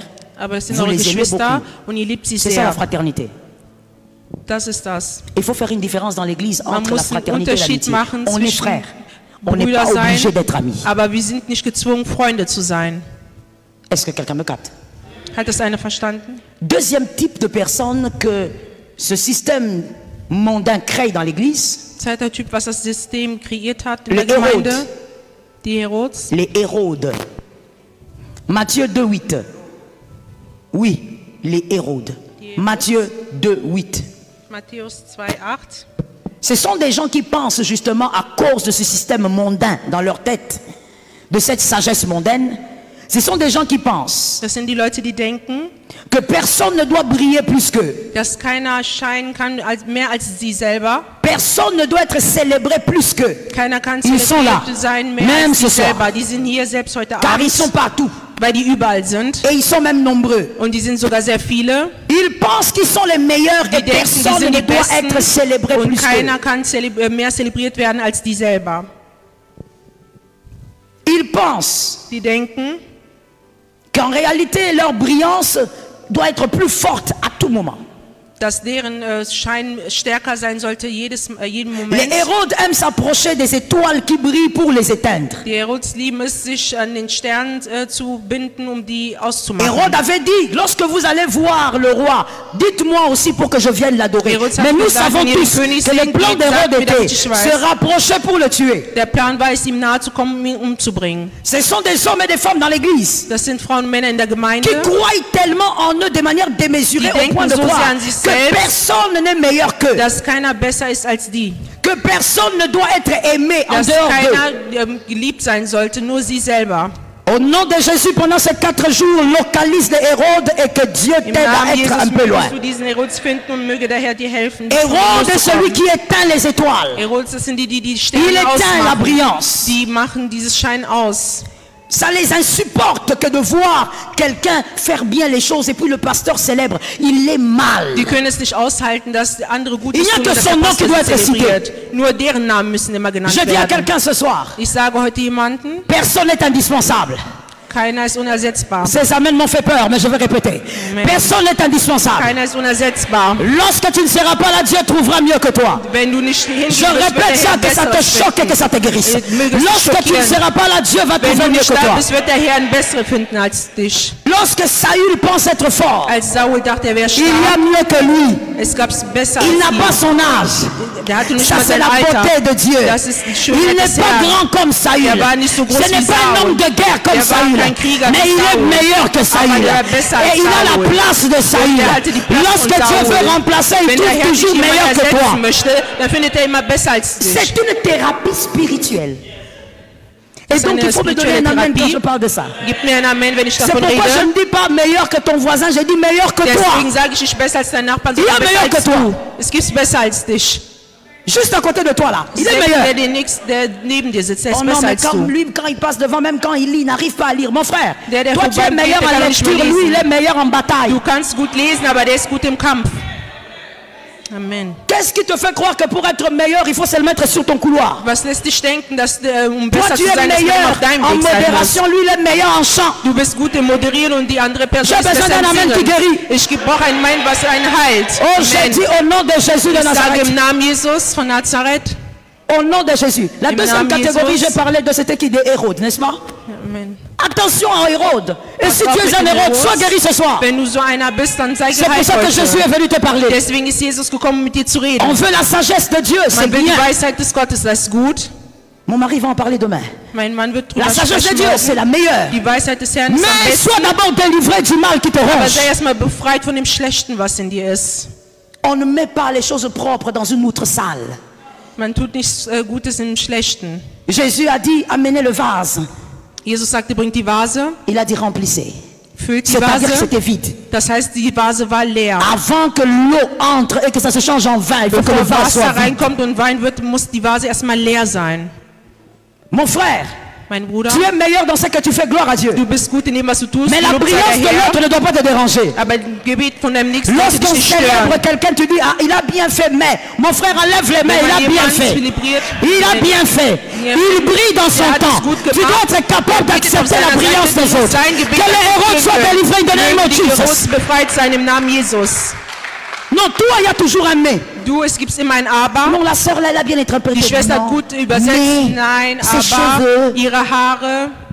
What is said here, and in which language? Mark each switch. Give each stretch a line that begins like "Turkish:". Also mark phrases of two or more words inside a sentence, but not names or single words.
German: Aber es sind
French: Vous
German: eure
French: les aimez
German: Geschwister
French: beaucoup.
German: und ihr liebt sie
French: C'est ça la
German: sehr.
French: fraternité.
German: Das ist das.
French: Il faut faire une différence dans l'église
German: Man
French: entre la
German: muss einen
French: fraternité et
German: Unterschied
French: l'amitié.
German: machen
French: On est
German: zwischen
French: frères. On n'est
German: Brüder
French: pas obligé
German: sein,
French: d'être amis.
German: aber wir sind nicht gezwungen, Freunde zu sein.
French: Est-ce que quelqu'un me capte?
German: Hat das einer verstanden?
French: Deuxième type de personne que ce système mondain crée dans l'église,
German: Zweiter Typ, was das System kreiert hat in
French: Les
German: der Gemeinde, Herodes. die Herods.
French: les Hérodes. Matthieu 2,8. Oui, les Hérodes. Matthieu 2,8.
German: Matthäus 2,8.
French: Ce sont des gens qui pensent justement à cause de ce système mondain dans leur tête, de cette sagesse mondaine. Ce sont des gens qui pensent
German: Das sind die Leute, die denken,
French: que personne ne doit briller plus qu'eux.
German: dass keiner scheinen kann mehr als sie selber.
French: Personne ne doit être célébré plus qu'eux.
German: Keiner kann
French: Ils sont là,
German: zelebriert sein mehr
French: même
German: als sie
French: ce soir.
German: selber. Die sind hier selbst heute
French: Car ils sont
German: Abend,
French: partout.
German: weil die überall sind.
French: Et ils sont même nombreux.
German: Und die sind sogar sehr viele.
French: Ils pensent qu'ils sont les meilleurs et
German: Die denken, die
French: personne
German: sind
French: ne
German: die
French: doit être
German: Besten
French: célébré
German: und
French: plus qu'eux.
German: keiner kann mehr zelebriert werden als die selber.
French: Ils pensent
German: Die denken,
French: qu'en réalité leur brillance doit être plus forte à tout moment.
German: dass deren Schein stärker sein sollte jeden
French: Les
German: Moment.
French: Hérodes aiment s'approcher des étoiles qui brillent pour les éteindre.
German: Die Herods lieben es, sich an den Sternen zu binden, um die auszumachen.
French: Hérode avait dit, lorsque vous allez voir le roi, dites-moi aussi pour que je vienne l'adorer.
German: Hérode hat
French: Mais nous
German: gesagt,
French: savons
German: wenn ihr
French: tous
German: den König
French: que le
German: sehen
French: plan
German: geht,
French: d'Hérode
German: sagt mir, damit
French: était
German: ich weiß.
French: se rapprocher pour le tuer.
German: Der Plan war es, ihm nahe zu kommen, ihn umzubringen.
French: Ce sont des hommes et des femmes dans l'église
German: Das sind Frauen und Männer in der
French: qui
German: Gemeinde,
French: croient tellement en eux de manière démesurée
German: Die
French: au point de
German: denken so
French: croire
German: sehr an sich
French: que
German: selbst,
French: personne n'est meilleur qu'eux,
German: dass keiner besser ist als die.
French: que personne ne doit être aimé en
German: Dass
French: dehors d'eux.
German: keiner geliebt sein sollte, nur sie selber.
French: Au nom de Jésus, pendant ces 4 jours, localise les Hérodes et que Dieu
German: Im
French: t'aide à
German: Namen être un Jesus
French: peu loin.
German: mögest du diesen Herods finden und möge der Herr dir helfen. dich
French: Hérode est celui
German: loszukommen.
French: qui éteint les étoiles.
German: Herods, das sind die
French: Il
German: Sterne
French: éteint la
German: ausmachen.
French: brillance.
German: Die machen dieses Schein aus.
French: Ça les insupporte que de voir quelqu'un faire bien les choses et puis le pasteur célèbre. Il est mal.
German: Die können es nicht aushalten, dass andere Gutes
French: Il n'y a
German: tun
French: que
German: und dass
French: son
German: der
French: nom qui
German: Pastor
French: doit
German: sie
French: être cité.
German: zelebriert. Nur deren Namen müssen immer genannt
French: Je dis à
German: werden.
French: quelqu'un ce soir,
German: Ich sage heute jemanden,
French: personne n'est indispensable.
German: Keiner ist unersetzbar.
French: Ces amens m'ont fait peur, mais je vais répéter.
German: Amen.
French: Personne n'est indispensable.
German: Keiner ist unersetzbar.
French: Lorsque tu ne seras pas là, Dieu trouvera mieux que toi.
German: Wenn du nicht hingehen
French: Je
German: wirst, wird der
French: répète ça,
German: Herr
French: que ça te
German: Besseres
French: choque et que ça te guérisse.
German: Möge es dich
French: Lorsque tu ne
German: schockieren.
French: seras pas là, Dieu va
German: Wenn
French: trouver
German: du
French: mieux
German: nicht
French: que
German: da
French: toi.
German: bist, wird der Herr einen besseren finden als dich.
French: Lorsque Saül pense être fort,
German: Als Saul dachte, er wäre
French: il y a
German: stark,
French: mieux que lui.
German: es gab besser
French: Il n'a
German: als
French: pas
German: ihn.
French: son âge.
German: Der hatte nicht
French: Ça,
German: mal
French: c'est
German: sein
French: la
German: Alter.
French: beauté de Dieu.
German: Das ist die
French: Il
German: Schönheit
French: n'est
German: des
French: pas
German: Herrn.
French: grand comme Saül.
German: Er war nicht so groß
French: Ce n'est
German: wie
French: pas un
German: Saul.
French: homme de guerre comme
German: Er war
French: Saül.
German: kein Krieger
French: Mais
German: wie
French: il est
German: Saul.
French: meilleur que Saül.
German: Aber er ist besser als
French: Et il a la
German: Saul.
French: place de Saül.
German: Er hatte die Platz
French: Lorsque
German: von
French: Dieu
German: Saul.
French: veut remplacer, il
German: Wenn der
French: trouve
German: Herr dich
French: toujours
German: jemand
French: meilleur que toi.
German: ersetzen möchte, dann findet er immer besser als dich.
French: C'est une thérapie spirituelle. Et C'est donc une il faut me donner un spirituelle amen quand thérapie. je parle de ça.
German: Gib mir ein Amen, wenn ich
French: C'est
German: davon
French: pourquoi je
German: rede.
French: ne dis pas meilleur que ton voisin, je dis meilleur que toi.
German: Deswegen sage ich nicht besser als dein Nachbarn,
French: Il
German: sondern
French: est
German: besser
French: meilleur que
German: als
French: toi.
German: du. Es gibt besser als dich.
French: Juste à côté de toi là. Il est
German: Der,
French: meilleur.
German: der neben dir sitzt, der ist
French: Oh non,
German: besser
French: mais
German: als
French: comme
German: du.
French: lui, quand il passe devant, même quand il lit, il n'arrive pas à lire. Mon frère,
German: Der
French: toi tu es
German: vorbeigeht,
French: meilleur
German: der
French: en
German: kann nicht
French: lecture,
German: mehr
French: lui
German: lesen.
French: il est meilleur en bataille.
German: Du kannst gut lesen, aber der ist gut im Kampf. Amen.
French: Qu'est-ce qui te fait croire que pour être meilleur, il faut se le mettre sur ton couloir?
German: Was lässt dich denken, dass
French: Toi
German: besser
French: tu
German: zu
French: es
German: sein, dass man
French: meilleur
German: auf deinem
French: en
German: Weg sein muss?
French: modération, lui il est meilleur en chant.
German: Du bist gut im Moderieren und die andere Person
French: J'ai
German: ist
French: besoin
German: besser
French: d'un
German: im
French: Amen qui
German: Singen.
French: guérit.
German: Ich brauche ein Mein, was einen heilt.
French: Oh, j'ai
German: Amen.
French: dit au nom de Jésus de
German: Ich sage
French: Nazareth.
German: im Namen Jesus von Nazareth.
French: Au nom de Jésus. La
German: Im
French: deuxième
German: Namen
French: catégorie,
German: Jesus.
French: j'ai parlé de c'était qui? Des Hérode, n'est-ce pas? Amen. Attention à Hérode. Et si
German: Pass
French: tu
German: auf
French: es
German: mit
French: un
German: dem
French: Hérode,
German: Herodes.
French: sois guéri ce soir.
German: Wenn du so einer bist, dann sei
French: C'est pour
German: geheilt
French: ça que Jésus
German: heute.
French: est venu te parler.
German: Deswegen ist Jesus gekommen, mit dir zu reden.
French: On veut la sagesse de Dieu, c'est
German: Man will
French: bien.
German: die Weisheit des Gottes, das ist gut.
French: Mon mari va en parler demain.
German: Mein Mann wird drüber
French: La sagesse de
German: sprechen
French: Dieu,
German: morgen.
French: c'est la meilleure.
German: Die Weisheit des Herrn ist am
French: Mais
German: besten.
French: sois d'abord délivré du mal qui te
German: Aber
French: ronge.
German: sei erstmal befreit von dem Schlechten, was in dir ist.
French: On ne met pas les choses propres dans une autre salle.
German: Man tut nichts Gutes im Schlechten.
French: Jésus a dit, amenez le vase.
German: Jesus sagte, bringt die Vase,
French: Il a dit, remplissez.
German: füllt die
French: C'est-à-dire que
German: Vase.
French: c'était vide.
German: Das heißt, die Vase war leer.
French: Avant que l'eau entre et que ça se change en vin, il faut que le
German: Bevor
French: vase soit
German: Wasser
French: vide.
German: reinkommt und Wein wird, muss die Vase erstmal leer sein.
French: Mon frère,
German: Mein Bruder,
French: tu es meilleur dans ce que tu fais, gloire à Dieu.
German: du bist gut in dem, was du tust.
French: Mais la
German: Lob sei
French: brillance de
German: der Herr.
French: l'autre ne doit pas te déranger.
German: Aber das Gebet von deinem Nächsten sollte dich
French: Lorsqu'on
German: nicht stören.
French: célèbre quelqu'un, tu dis, ah, il a bien fait, mais mon frère enlève les mains,
German: Wenn
French: il a
German: man
French: bien
German: jemanden
French: fait.
German: zelebriert,
French: Il a bien fait. Il brille dans son
German: Er hat es
French: temps.
German: gut
French: Tu
German: gemacht.
French: dois être capable d'accepter
German: seiner
French: la brillance
German: Seite,
French: des autres.
German: sein Gebet
French: Que les héros soient
German: akzeptieren
French: délivrés
English: in the name of
German: Mögen die Heroes
French: Jesus.
German: befreit sein im Namen Jesus.
French: Non, toi, il y a toujours un mais.
German: Du, es gibt immer ein Aber.
French: Non, la sœur, là, elle a bien interprété.
German: Die Schwester hat
French: Non.
German: gut übersetzt.
French: Mais,
German: Nein,
French: ses
German: aber
French: cheveux.
German: ihre Haare.